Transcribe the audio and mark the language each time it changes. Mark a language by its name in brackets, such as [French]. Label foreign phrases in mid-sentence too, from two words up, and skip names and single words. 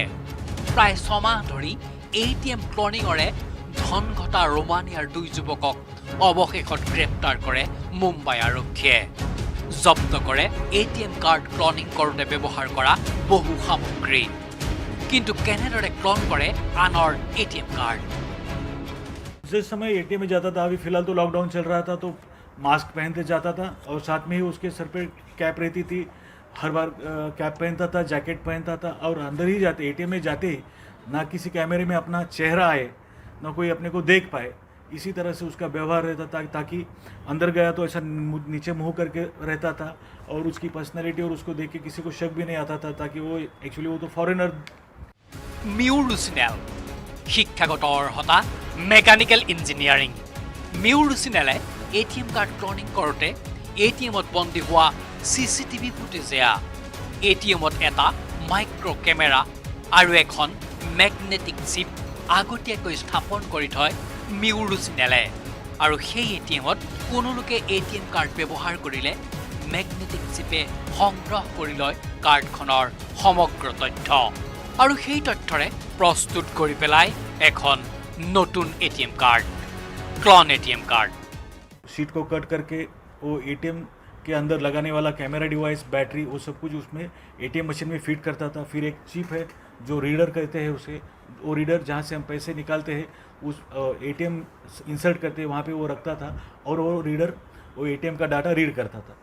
[Assamese] প্ৰায় 6 মাহ ধৰি ATM ক্লনিঙৰে ধন ঘটা ৰোমানিয়াৰ 2 যুৱকক অৱশেষত গ্ৰেপ্তাৰ কৰে মুম্বাই আৰক্ষীয়ে। জব্দ কৰে [English] ATM card cloning [Assamese] কৰোঁতে ব্যৱহাৰ কৰা বহু সামগ্ৰী। কিন্তু কেনেদৰে ক্লন কৰে আনৰ ATM কাৰ্ড? [Hindi] जिस समय एटीएम में जाता था, अभी फिलहाल तो लॉकडाउन चल रहा था, तो मास्क पहनते जाता था और साथ में ही उसके सर पे कैप रहती थी। हर बार कैप पहनता था, जैकेट पहनता था और अंदर ही जाते एटीएम में जाते ही ना किसी कैमरे में अपना चेहरा आए, ना कोई अपने को देख पाए। इसी तरह से उसका व्यवहार रहता था, ताकि अंदर गया तो ऐसा नीचे मुँह करके रहता था और उसकी पर्सनैलिटी और उसको देख के किसी को शक भी नहीं आता था, ताकि वो एक्चुअली वो तो फॉरेनर। [Assamese] মিউৰ ৰুচিনেল শিক্ষাগত অৰ্হতা [English] mechanical engineering. [Assamese] মিউৰ ৰুচিনেলে [English] ATM card cloning [Assamese] কৰোঁতে এটিএমত বন্দী হোৱা [English] CCTV footage [Assamese] এয়া। এটিএমত এটা [English] micro camera [Assamese] আৰু এখন [English] magnetic chip [Assamese] আগতীয়াকৈ স্থাপন কৰি থয় মিউৰ ৰুচিনেলে। আৰু সেই এটিএমত কোনো লোকে [English] ATM card [Assamese] ব্যৱহাৰ কৰিলে [English] magnetic chip [Assamese] সংগ্ৰহ কৰি লয় কাৰ্ডখনৰ সমগ্ৰ তথ্য আৰু সেই তথ্যৰে প্ৰস্তুত কৰি পেলায় এখন [English] new ATM card, clone ATM card. [Hindi] शीट को कट करके वो एटीएम के अंदर लगाने वाला कैमरा डिवाइस, बैटरी, वो सब कुछ उसमें [English] ATM machine [Hindi] में फिट करता था। फिर एक चिप है जो रीडर कहते हैं उसे, वो रीडर जहाँ से हम पैसे निकालते हैं उस एटीएम इंसर्ट करते हैं वहाँ पे वो रखता था और वो रीडर वो एटीएम का डाटा रीड करता था।